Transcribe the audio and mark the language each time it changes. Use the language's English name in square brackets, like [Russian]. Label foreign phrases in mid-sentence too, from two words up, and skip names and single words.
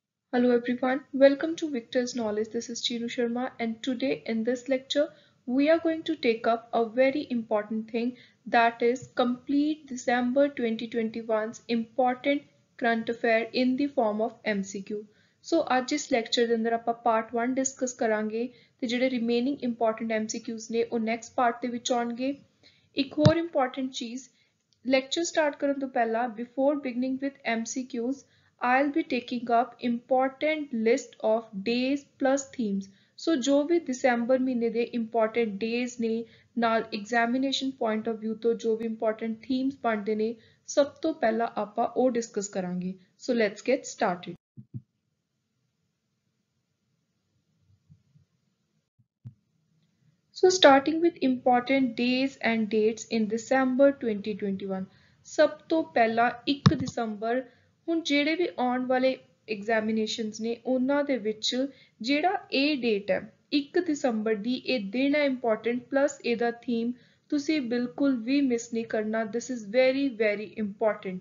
[English] Hello everyone, welcome to Victor's Knowledge. This is Chinu Sharma, and today in this lecture, we are going to take up a very important thing, that is complete December 2021's important current affair in the form of MCQ. [Punjabi] So ਅੱਜ ਇਸ ਲੈਕਚਰ ਦੇ ਅੰਦਰ ਆਪਾਂ ਪਾਰਟ 1 ਡਿਸਕਸ ਕਰਾਂਗੇ ਤੇ ਜਿਹੜੇ [English] remaining important MCQs [Punjabi] ਨੇ ਉਹ [English] next part [Punjabi] ਦੇ ਵਿੱਚ ਆਉਣਗੇ। ਇੱਕ ਹੋਰ ਇੰਪੋਰਟੈਂਟ ਚੀਜ਼, [English] lecture start [Punjabi] ਕਰਨ ਤੋਂ ਪਹਿਲਾਂ [English] before beginning with MCQs I'll be taking up important list of days plus themes. [Punjabi] So ਜੋ ਵੀ ਦਸੰਬਰ ਮਹੀਨੇ ਦੇ [English] important days [Punjabi] ਨੇ ਨਾਲ [English] examination point of view [Punjabi] ਤੋਂ ਜੋ ਵੀ important themes ਬਣਦੇ ਨੇ ਸਭ ਤੋਂ ਪਹਿਲਾਂ ਆਪਾਂ ਉਹ ਡਿਸਕਸ ਕਰਾਂਗੇ। [English] So let's get started. So starting with important days and dates in December 2021, [Punjabi] ਸਭ ਤੋਂ ਪਹਿਲਾਂ 1 ਦਸੰਬਰ। ਹੁਣ ਜਿਹੜੇ ਵੀ ਆਉਣ ਵਾਲੇ ਐਗਜ਼ਾਮੀਨੇਸ਼ਨਸ ਨੇ ਉਹਨਾਂ ਦੇ ਵਿੱਚ ਜਿਹੜਾ ਇਹ ਡੇਟ ਹੈ 1 ਦਸੰਬਰ ਦੀ, ਇਹ ਦਿਨ ਹੈ ਇੰਪੋਰਟੈਂਟ, ਪਲੱਸ ਇਹਦਾ ਥੀਮ ਤੁਸੀਂ ਬਿਲਕੁਲ ਵੀ ਮਿਸ ਨਹੀਂ ਕਰਨਾ। [English] This is very very important.